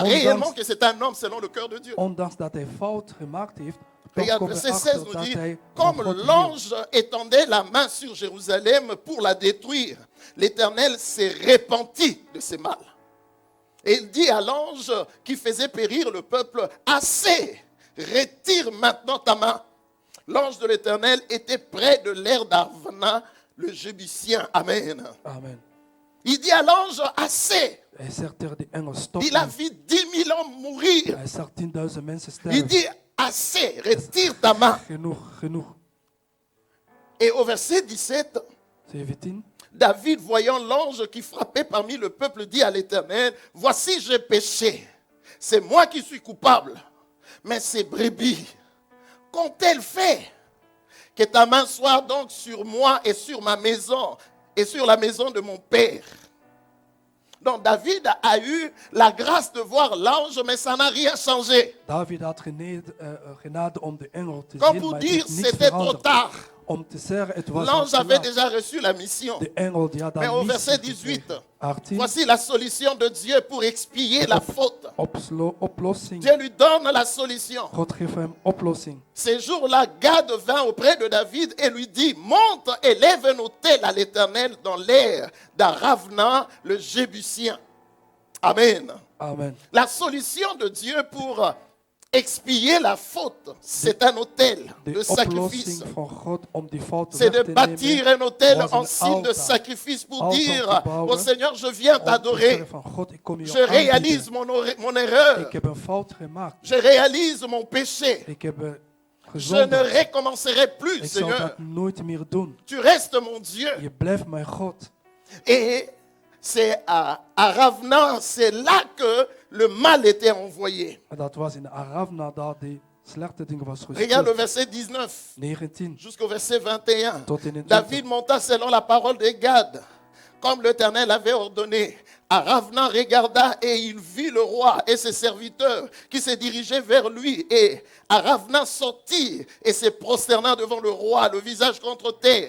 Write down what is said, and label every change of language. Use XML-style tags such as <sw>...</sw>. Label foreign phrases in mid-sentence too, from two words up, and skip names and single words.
<nl>Ondanks-</nl> <fr>réellement que c'est un homme selon le cœur de Dieu.</fr> <nl>Ondanks dat hij fout gemaakt heeft, toch</nl> <fr>Regarde,</fr> <nl>komt</nl> <fr>verset</fr> <nl>hij 16 achter</nl> <fr>nous</fr> <nl>dat dit, hij van</nl> <fr>comme</fr> <nl>God hield.</nl> <fr>l'ange étendait la main sur Jérusalem pour la détruire, l'Éternel s'est repenti de ses mal. Et il dit à l'ange qui faisait périr le peuple, assez, retire maintenant ta main. L'ange de l'Éternel était près de l'air d'Arvana, le Jébusien. Amen. Amen. Il dit à l'ange, assez.</fr> <nl>Hij zegt tegen die engel, stop</nl> <fr>Il a</fr> <nl>nu.</nl> <fr>vu 10 000 hommes mourir.</fr> <nl>Hij zag 10.000 mensen</nl> <fr>Il</fr> <nl>sterven.</nl> <fr>dit, assez, retire ta main.</fr> <nl>Genoeg, genoeg.</nl> <fr>Et au verset 17, 17. David, voyant l'ange qui frappait parmi le peuple, dit à l'Éternel, voici j'ai péché. C'est moi qui suis coupable. Mais ces brebis, qu'ont-elles fait? Que ta main soit donc sur moi et sur ma maison et sur la maison de mon père. Donc David a eu la grâce de voir l'ange, mais ça n'a rien changé.</fr> <nl>David had genade om de engel te</nl> <fr>Comme</fr> <nl>zien,</nl> <fr>pour</fr> <nl>maar</nl> <fr>dire,</fr> <nl>het is niet</nl> <fr>c'était trop</fr> <nl>veranderd.</nl> <fr>tard.</fr> <nl>Om te zeggen, het was</nl> <fr>L'ange</fr> <nl>al te</nl> <fr>avait</fr> <nl>laat.</nl> <fr>déjà reçu la mission.</fr> <nl>De engel die had</nl> <fr>Mais</fr> <nl>daar</nl> <fr>au</fr> <nl>missie</nl> <fr>verset</fr> <nl>gekregen.</nl> <fr>18,</fr> <nl>18.</nl> <fr>voici la solution de Dieu pour expier la faute.</fr> <nl>Oplossing.</nl> <fr>Dieu lui donne la solution.</fr> <nl>God geeft hem oplossing.</nl> <fr>Ces jours-là, Gad vint auprès de David et lui dit, monte et lève un autel à l'Éternel dans l'air d'Aravna, le Jébusien. Amen. Amen. La solution de Dieu pour expier la faute, c'est un autel de</fr> <nl>De</nl> <fr>sacrifice.</fr> <nl>oplossing van God om die fout</nl> <fr>C'est</fr> <nl>weg</nl> <fr>de</fr> <nl>te</nl> <fr>bâtir</fr> <nl>nemen.</nl> <fr>un autel</fr> <nl>was</nl> <fr>en</fr> <nl>een</nl> <fr>signe de</fr> <nl>altaar.</nl> <fr>sacrifice pour</fr> <nl>Altaar</nl> <fr>dire,</fr> <nl>te bouwen.</nl> <fr>oh Seigneur, je viens</fr> <nl>Om te</nl> <fr>t'adorer.</fr> <nl>zeggen van God, ik kom je</nl> <fr>Je réalise</fr> <nl>aanbieden.</nl> <fr>mon erreur.</fr> <nl>Ik heb een fout gemaakt.</nl> <fr>Je réalise mon péché.</fr> <nl>Ik heb</nl> <fr>Je ne</fr> <nl>gezondigd.</nl> <fr>recommencerai plus,</fr> <nl>Ik zal</nl> <fr>Seigneur.</fr> <nl>dat nooit meer doen.</nl> <fr>Tu restes mon Dieu.</fr> <nl>Je blijft mijn God.</nl> <fr>Et c'est à Ravna, c'est là que le mal était envoyé.</fr> <nl>En dat was in Aravna dat die slechte dingen was</nl> <fr>Regarde le</fr> <nl>gestuurd.</nl> <fr>verset 19</fr> <nl>19.</nl> <fr>jusqu'au verset 21.</fr> <nl>Tot 21.</nl> <fr>David monta selon la parole de Gad, comme l'Éternel avait ordonné. Aravna regarda et il vit le roi et ses serviteurs qui se dirigeaient vers lui. Et Aravna sortit et se prosterna devant le roi, le visage contre terre.</fr>